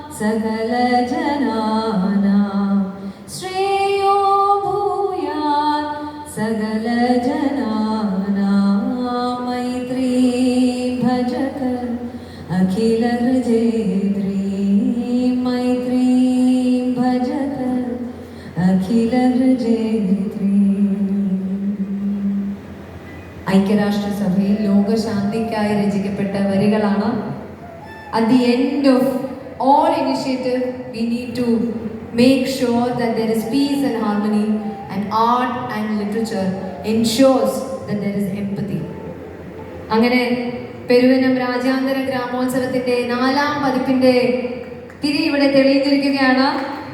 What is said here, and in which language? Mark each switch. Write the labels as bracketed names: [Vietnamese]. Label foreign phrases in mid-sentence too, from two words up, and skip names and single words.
[Sanskrit] सकलजनानां, श्रेयो भूयात् सकलजनानां, मैत्रीं भजत अखिल हृदयत्री, मैत्रीं भजत अखिल हृदयत्री. [Malayalam] ഐക്യരാഷ്ട്രസഭയിൽ ലോകശാന്തിക്കായി രചിക്കപ്പെട്ട വരികളാണ്. [English] At the end of all initiative, we need to make sure that there is peace and harmony, and art and literature ensures that there is empathy. [Malayalam] അങ്ങനെ പെരുവനം രാജ്യാന്തര ഗ്രാമോത്സവത്തിന്റെ 4ാം പതിപ്പിന്റെ തിരി ഇവിടെ തെളിയിച്ചിരിക്കുകയാണ്.